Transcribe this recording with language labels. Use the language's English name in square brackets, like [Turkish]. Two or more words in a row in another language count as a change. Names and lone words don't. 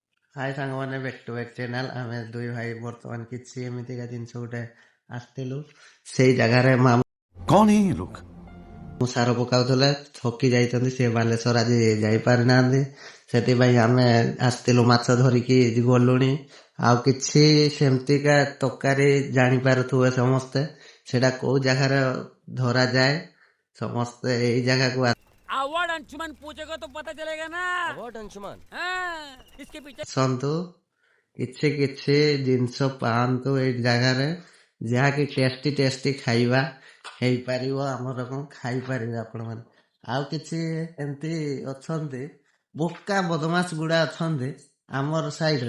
[Odia] ହାଇ ସାଙ୍ଗମାନେ ବ୍ୟାକ୍ ଟୁ ବ୍ୟାକ୍ ଚ୍ୟାନେଲ୍। ଆମେ ଦୁଇ ଭାଇ ବର୍ତ୍ତମାନ କିଛି ଏମିତିକା ଜିନିଷ ଗୋଟେ ଆସିଥିଲୁ। ସେଇ ଜାଗାରେ [Hindi] कौन है ये लोग? [Odia] ମାମୁଁ ସାର ପକାଉଥିଲେ, ଥକି ଯାଇଛନ୍ତି, ସେ ବାଲେଶ୍ୱର ଆଜି ଯାଇପାରିନାହାନ୍ତି। ସେଥିପାଇଁ ଆମେ ଆସିଥିଲୁ, ମାଛ ଧରିକି ଗଲୁଣି। ଆଉ କିଛି ସେମିତିକା ତରକାରୀ ଜାଣିପାରୁଥିବେ ସମସ୍ତେ, ସେଟା କୋଉ ଜାଗାରେ ଧରାଯାଏ। ସମସ୍ତେ ଏଇ ଜାଗାକୁ [Hindi] अवार्ड अंशुमन पूछेगा तो पता चलेगा ना। अवार्ड अंशुमन इसके पीछे [Odia] ଆସନ୍ତୁ, କିଛି କିଛି ଜିନିଷ ପାଆନ୍ତୁ ଏଇ ଜାଗାରେ, ଯାହାକି ଟେଷ୍ଟି ଖାଇବା ହେଇପାରିବ। ଆମର କଣ ଖାଇପାରିବେ ଆପଣମାନେ। ଆଉ କିଛି ଏମିତି ଅଛନ୍ତି ବୋକା ବଦମାସ ଗୁଡା ଅଛନ୍ତି ଆମର ସାଇଡରେ।